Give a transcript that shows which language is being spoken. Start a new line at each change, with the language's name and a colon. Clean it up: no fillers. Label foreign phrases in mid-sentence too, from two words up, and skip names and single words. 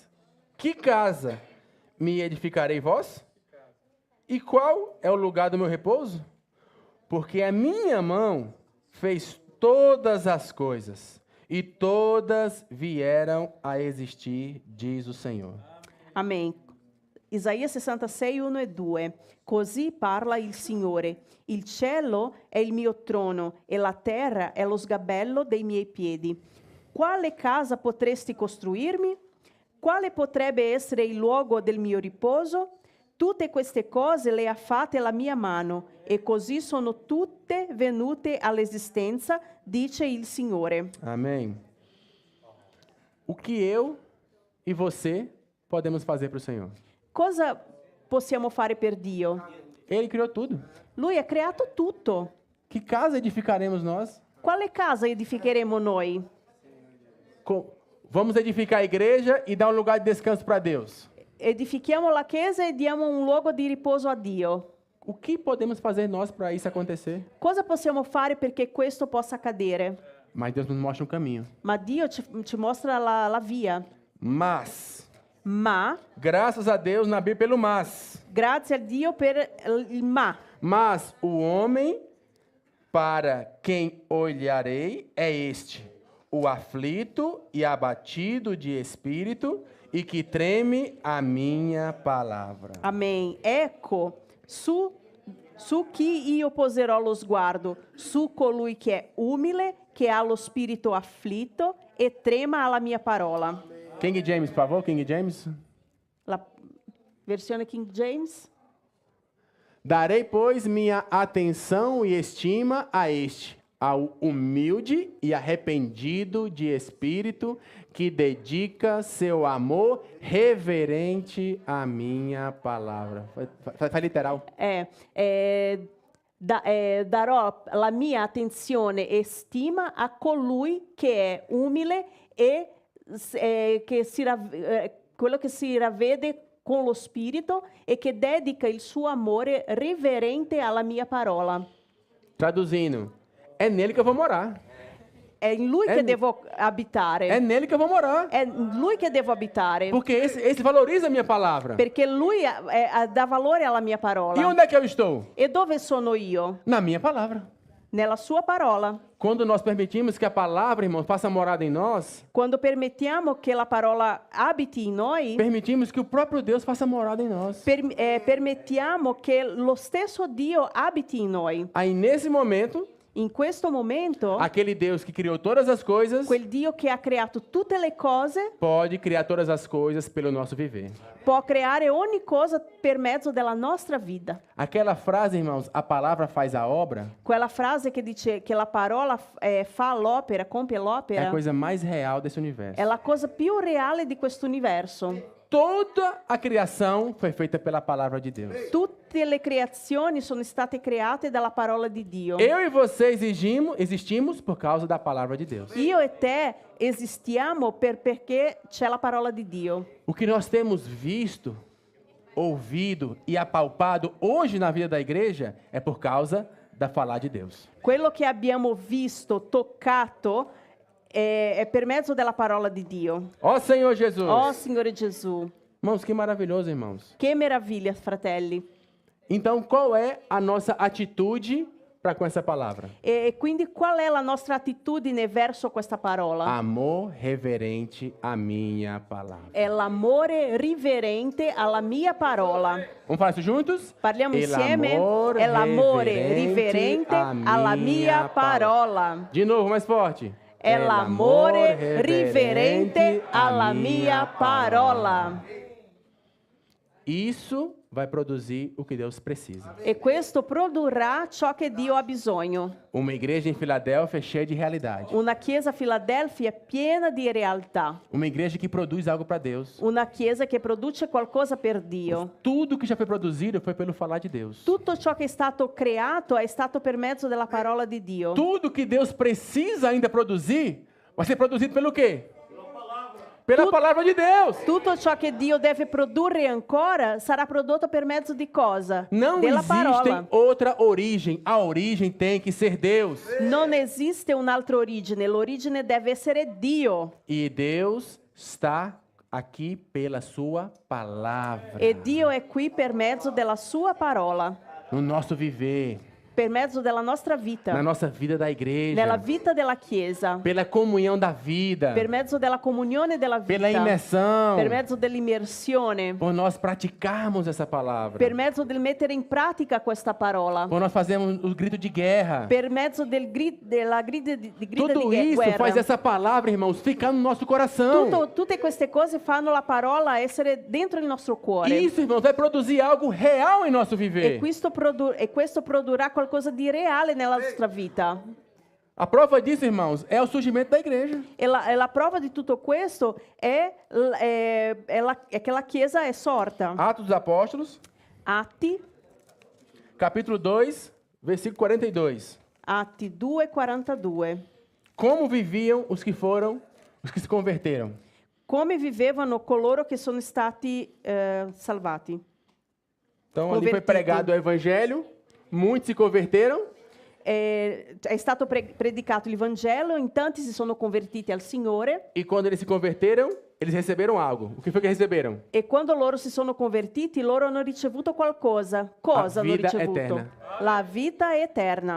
Portuguese: Que casa me edificarei vós? E qual é o lugar do meu repouso? Porque a minha mão fez todas as coisas, e todas vieram a existir, diz o Senhor. Amen. Isaia 66, 1 e 2.
Italian: Così parla il Signore. Il cielo è il mio trono e la terra è lo sgabello dei miei piedi. Quale casa potresti costruirmi? Quale potrebbe essere il luogo del mio riposo? Tutte queste cose le ha fatte la mia mano, e così sono tutte venute all'esistenza, dice il Signore.
Portuguese: Amém. O que eu e você podemos fazer para o Senhor?
Italian: Cosa possiamo fare per Dio?
Portuguese: Ele criou tudo.
Italian: Lui ha creato tutto.
Portuguese: Que casa edificaremos nós?
Italian: Quale casa edificheremo noi?
Portuguese: Vamos edificar a igreja e dar um lugar de descanso para Deus.
Italian: Edifichiamo la chiesa e diamo un luogo di riposo a Dio.
Portuguese: O que podemos fazer nós para isso acontecer?
Italian: Cosa possiamo fare perché questo possa accadere?
Portuguese: Mas Deus nos mostra um caminho.
Italian: Ma Dio ci mostra la via.
Portuguese: Mas,
Italian: Ma,
Portuguese: graças a Deus na Bíblia pelo mas.
Italian: grazie a Dio per il ma.
Portuguese: Mas o homem para quem olharei é este, o aflito e abatido de espírito, e que treme a minha palavra. Amen.
Italian: Ecco, su chi io poserò lo sguardo, su colui che è umile, che ha lo spirito afflitto e trema alla mia parola.
Portuguese: King James, por favor, King James.
Italian: La versione King James.
Portuguese: Darei, pois, minha atenção e estima a este, ao humilde e arrependido de espírito, que dedica seu amor reverente à minha palavra. Faz literal.
Italian: Darò la mia attenzione e stima a colui che è umile e quello che si ravvede con lo spirito e che dedica il suo amore riverente alla mia parola.
Portuguese: Traduzindo, é nele que eu vou morar.
Italian: È in lui che devo abitare.
Portuguese: É nele que eu vou morar.
Italian: È in lui che devo abitare.
Portuguese: Porque esse valoriza a minha palavra.
Italian: Perché lui dà valore alla mia parola.
Portuguese: E onde é que eu estou?
Italian: E dove sono io?
Portuguese: Na minha palavra.
Italian: Nella sua parola.
Portuguese: Quando nós permitimos que a palavra, irmãos, faça morada em nós,
Italian: Quando permettiamo che la parola abiti in noi,
Portuguese: permitimos que o próprio Deus faça morada em nós.
Italian: permettiamo che lo stesso Dio abiti in noi.
Portuguese: Aí, nesse momento,
Italian: In questo momento,
Portuguese: aquele Deus que criou todas as coisas,
Italian: quel Dio che ha creato tutte le cose
Portuguese: pode criar todas as coisas pelo nosso viver.
Italian: può creare ogni cosa per mezzo della nostra vita.
Portuguese: Aquela frase, irmãos, a palavra faz a obra,
Italian: Quella frase che dice che la parola fa l'opera, compie
Portuguese: é a
Italian: l'opera,
Portuguese: coisa mais real desse universo.
Italian: è la cosa più reale di questo universo.
Portuguese: Toda a criação foi feita pela palavra de Deus.
Italian: Tutte le creazioni sono state create dalla parola di Dio.
Portuguese: Eu e você existimos por causa da palavra de Deus.
Italian: Io e te esistiamo perché c'è la parola di Dio.
Portuguese: O que nós temos visto, ouvido e apalpado hoje na vida da igreja é por causa da falar de Deus.
Italian: Quello che abbiamo visto, toccato, è per mezzo della parola di Dio.
Portuguese: Ó Senhor Jesus!
Italian: Oh, Signore Gesù.
Portuguese: Irmãos, que maravilhoso, irmãos.
Italian: Che meraviglia, fratelli.
Portuguese: Então, qual é a nossa atitude para com essa palavra?
Italian: E quindi qual è la nostra attitudine verso questa parola?
Portuguese: Amor reverente à minha palavra.
Italian: È l'amore riverente alla mia parola.
Portuguese: Vamos falar isso juntos?
Italian: Parliamo insieme? È l'amore riverente alla mia parola.
Portuguese: De novo, mais forte.
Italian: È l'amore riverente alla mia parola.
Portuguese: Isso vai produzir o que Deus precisa.
Italian: E questo produrrà ciò che Dio ha bisogno.
Portuguese: Uma igreja em Filadélfia cheia de realidade.
Italian: Una chiesa a Filadelfia piena di realtà.
Portuguese: Uma igreja que produz algo para Deus.
Italian: Una chiesa che produce qualcosa per Dio.
Portuguese: Tudo que já foi produzido foi pelo falar de Deus.
Italian: Tutto ciò che è stato creato è stato per mezzo della parola di Dio.
Portuguese: Tudo que Deus precisa ainda produzir vai ser produzido pelo quê? Pela palavra de Deus.
Italian: Tutto ciò che Dio deve produrre ancora sarà prodotto per mezzo di cosa?
Portuguese: Não
Italian: Della
Portuguese: existe
Italian: parola.
Portuguese: outra origem. A origem tem que ser Deus.
Italian: Non esiste un'altra origine, l'origine deve essere Dio.
Portuguese: E Deus está aqui pela sua palavra.
Italian: E Dio è qui per mezzo della sua parola.
Portuguese: No nosso viver.
Italian: per mezzo della nostra
Portuguese: na
Italian: vita,
Portuguese: nossa vida da igreja,
Italian: nella vita della Chiesa,
Portuguese: pela comunhão da vida,
Italian: per mezzo della comunione della
Portuguese: pela
Italian: vita,
Portuguese: imersão,
Italian: per mezzo dell'immersione,
Portuguese: por nós praticarmos essa palavra,
Italian: per mezzo del mettere in pratica questa parola,
Portuguese: por nós fazermos o grito de guerra.
Italian: per mezzo della grida di
Portuguese: Tudo isso
Italian: guerra.
Portuguese: faz essa palavra, irmãos, ficar no nosso coração.
Italian: Tutte queste cose fanno la parola essere dentro il nostro cuore.
Portuguese: Isso, irmãos, vai produzir algo real em nosso
Italian: E
Portuguese: viver.
Italian: questo produrrà qualcosa di reale nella nostra vita.
Portuguese: A prova disso, irmãos, é o surgimento da igreja.
Italian: E la prova di tutto questo è che la Chiesa è sorta.
Portuguese: Atos dos Apóstolos,
Italian: Atti,
Portuguese: capítulo 2, versículo 42.
Italian: Atti 2,42.
Portuguese: Como viviam os que se converteram?
Italian: Come vivevano coloro che sono stati salvati?
Portuguese: Então, ali foi
Italian: Convertido.
Portuguese: pregado o evangelho, muitos se converteram,
Italian: È stato predicato il Vangelo, in tanti si sono convertiti al Signore
Portuguese: e quando eles se converteram, eles receberam algo. O que foi que receberam?
Italian: e quando loro si sono convertiti, loro hanno ricevuto qualcosa. Cosa hanno vita ricevuto? eterna. La vita eterna.